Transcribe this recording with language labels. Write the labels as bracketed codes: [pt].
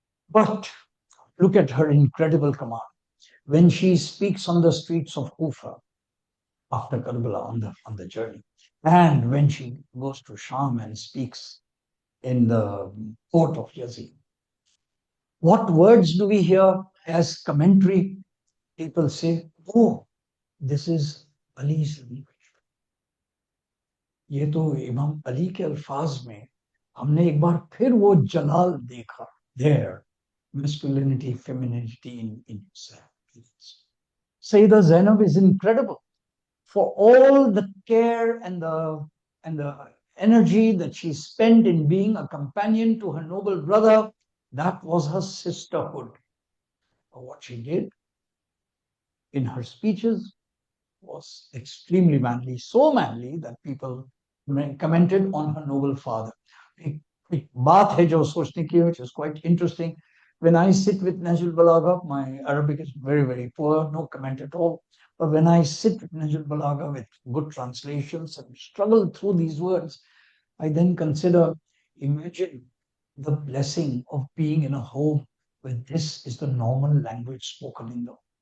[en] But look at her incredible command. When she speaks on the streets of Kufa after Karbala on the journey, and when she goes to Sham and speaks in the court of Yazid, what words do we hear as commentary? People say, oh, this is Ali's language. [hi] ये तो इमाम अली के अल्फाज में हमने एक बार फिर वो जलाल देखा. [en] There, masculinity, femininity in himself. Sayyidah Zainab is incredible for all the care and the energy that she spent in being a companion to her noble brother. That was her sisterhood. What she did in her speeches was extremely manly, so manly that people commented on her noble father. [hi] एक बात है जो सोचने की, [en] which is quite interesting. When I sit with Najul Balagha, my Arabic is very, very poor, no comment at all. But when I sit with Najul Balagha with good translations and struggle through these words, I then consider, imagine the blessing of being in a home where this is the normal language spoken in the home.